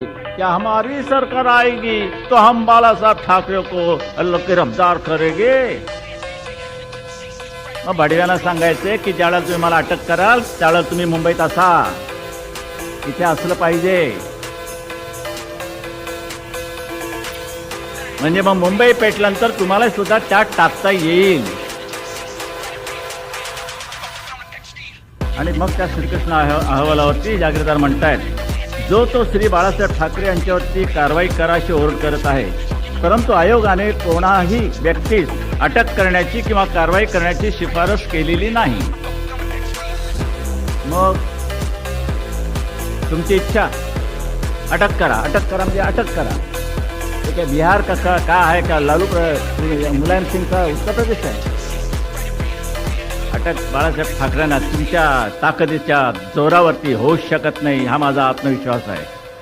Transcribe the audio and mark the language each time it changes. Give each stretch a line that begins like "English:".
Hindi: कि हमारी सरकार आएगी तो हम बाला साहब ठाकरे को गिरफ्तार करेंगे।
Marathi: मग भडव्यांना सांगायचे की ज्यावेळेला तुम्ही मला अटक कराल त्यावेळेला तुम्ही मुंबईत असा, इथे असलं पाहिजे, म्हणजे मग मुंबई पेटल्यानंतर तुम्हाला सुद्धा त्यात टाकता येईल। आणि मग त्या श्रीकृष्ण अहवालावरती जागीरदार म्हणतायत जो तो श्री बाळासाहेब ठाकरे यांच्यावरती कारवाई करा अशी ओरड करत आहे, परंतु आयोगाने कोणाही व्यक्तीस अटक करण्याची किंवा कारवाई करण्याची शिफारस केलेली नाही। मग तुमची इच्छा अटक करा म्हणजे अटक करा।
Hindi: क्या बिहार का है, क्या लालू मुलायम सिंग का उत्तर प्रदेश आहे?
Marathi: अटक बाळासाहेब ठाकरेंना तुमच्या ताकदीच्या जोरावरती होऊ शकत नाही, हा माझा आत्मविश्वास आहे।